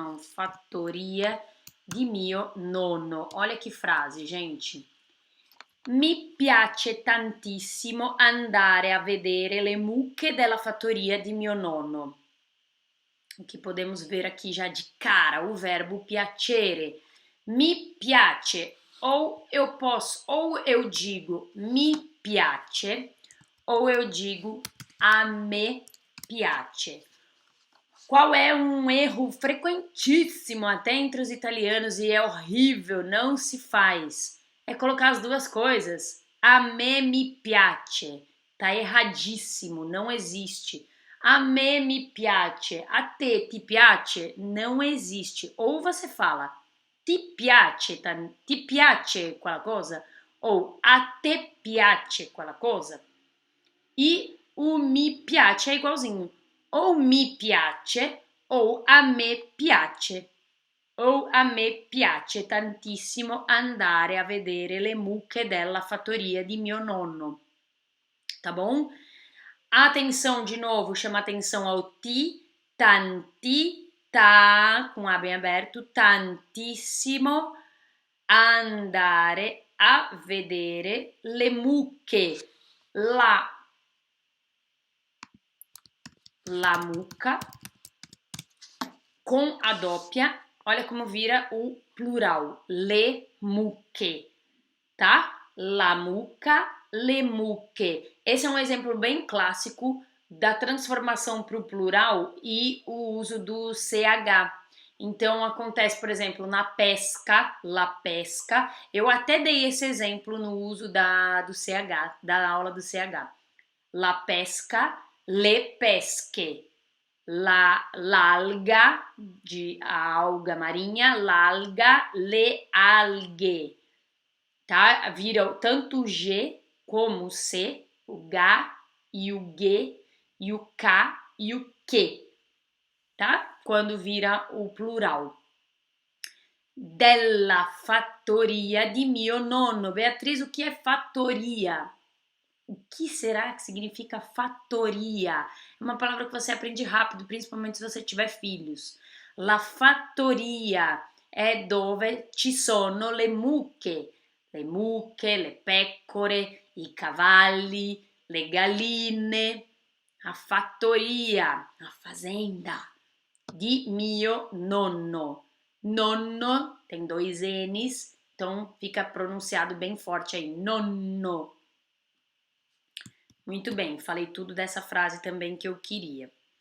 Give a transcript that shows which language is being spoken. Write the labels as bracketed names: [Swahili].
[Italian] Fattoria di mio nonno. [Portuguese] Olha que frase, gente. [Italian] Mi piace tantissimo andare a vedere le mucche della fattoria di mio nonno. [Portuguese] O que podemos ver aqui já de cara, o verbo piacere. [Italian] Mi piace, [Portuguese] ou eu digo [Italian] mi piace, ou eu digo a me piace. [Portuguese] Qual é um erro frequentíssimo até entre os italianos e é horrível, não se faz? É colocar as duas coisas. [Italian] A me mi piace. [Portuguese] Tá erradíssimo, não existe. [Italian] A me mi piace. A te ti piace [Portuguese] não existe. Ou você fala [Italian] ti piace quella cosa ou a te piace quella cosa. [Portuguese] E o mi piace é igualzinho. [Italian] Ou mi piace ou a me piace. Ou a me piace tantissimo andare a vedere le mucche della fattoria di mio nonno. [Portuguese] Tá bom? Atenção de novo, chama atenção ao ti, tanti, tá, com A bem aberto, tantissimo, [Italian] andare a vedere le mucche. La mucca [Portuguese] com a doppia, olha como vira o plural, [Italian] le mucche, [Portuguese] tá? [Italian] La mucca, le mucche. [Portuguese] Esse é um exemplo bem clássico da transformação para o plural e o uso do CH. Então acontece, por exemplo, na pesca, [Italian] la pesca. [Portuguese] Eu até dei esse exemplo no uso do CH, da aula do CH. [Italian] La pesca, le pesche. L'alga, [Portuguese] de a alga marinha, [Italian] l'alga, le alghe, tá? [Portuguese] Vira tanto o G como o C, o G e o G e o K e o Q, tá? Quando vira o plural. [Italian] Della fattoria di mio nonno. [Portuguese] Beatriz, o que é fattoria? O que será que significa fattoria? É uma palavra que você aprende rápido, principalmente se você tiver filhos. [Italian] La fattoria è dove ci sono le mucche, le pecore, i cavalli, le galline. [Portuguese] A fattoria, a fazenda [Italian] di mio nonno. [Portuguese] Nonno tem dois N's, então fica pronunciado bem forte aí, nonno. Muito bem, falei tudo dessa frase também que eu queria.